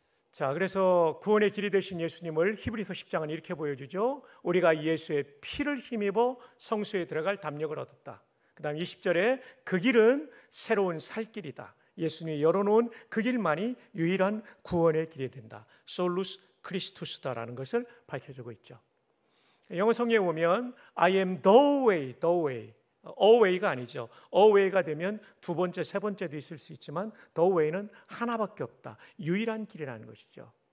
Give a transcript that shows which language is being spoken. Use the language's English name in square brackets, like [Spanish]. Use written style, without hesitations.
[Korean] 자, 그래서 구원의 길이 되신 예수님을 히브리서 10장은 이렇게 보여주죠. 우리가 예수의 피를 힘입어 성소에 들어갈 담력을 얻었다. 그 다음 20절에 그 길은 새로운 살 길이다. 예수님이 열어놓은 그 길만이 유일한 구원의 길이 된다. 솔루스 크리스투스다라는 것을 밝혀주고 있죠. 영어 성경에 보면 [English] I am the way, the way. [Korean] away가 아니죠. away가 되면 두 번째, 세 번째도 있을 수 있지만 the way는 하나밖에 없다. 유일한 길이라는 것이죠.